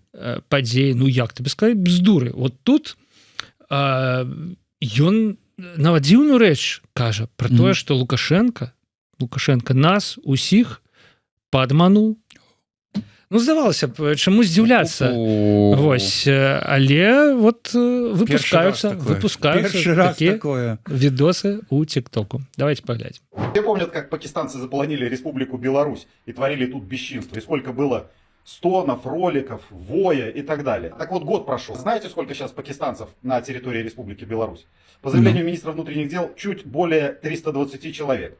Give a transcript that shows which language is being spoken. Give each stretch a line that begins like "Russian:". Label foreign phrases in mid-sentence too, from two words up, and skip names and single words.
Belarusian: Падзеі, ну як тебе сказаць, бздуры. Вот тут ён нават дзіўную рэч кажа про тое, што Лукашенко нас усіх падмануў. Ну, здавалася б, чаму здзіўляцца? Вось, але вот выпускаюцца такія відосы ў ТикТоку.
Russian: Давайте поглядим. Все помнят, как пакистанцы заполонили Республику Беларусь и творили тут бесчинство, и сколько было стонов, роликов, воя и так далее. Так вот, год прошел. Знаете, сколько сейчас пакистанцев на территории Республики Беларусь? По заявлению министра внутренних дел, чуть более 320 человек.